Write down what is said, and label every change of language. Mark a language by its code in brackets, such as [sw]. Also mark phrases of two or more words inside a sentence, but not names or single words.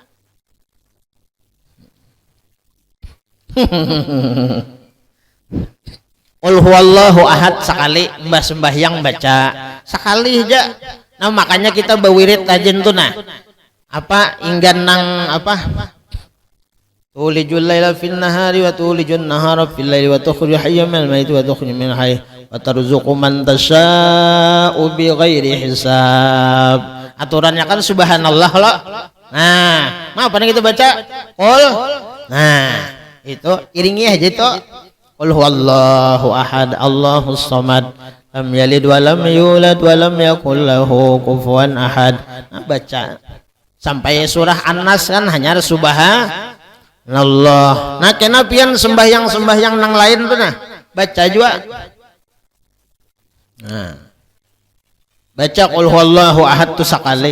[ar] قل هو الله أحد [bjn] sekali mbah sembahyang baca sekali aja. Nah makanya kita berwirid rajin tuh nah. Apa inggan nang apa? [ar] تولج الليل في النهار وتولج النهار في الليل وتخرج الحي من الميت وتخرج من الحي وترزق من تشاء بغير حساب. [bjn] Aturannya kan subhanallah loh. Nah, apa nih kita baca? Qul. Nah, itu iringi aja itu. [ar] قل هو الله أحد، الله الصمد، لم يلد ولم يولد ولم يكن له كفوا أحد. [bjn] Nah, baca sampai surah An-Nas kan hanya subhanallah. Nah kenapian sembahyang nang lain tuh nah baca juga. Nah baca [ar] قل هو الله أحد [bjn] tuh sekali.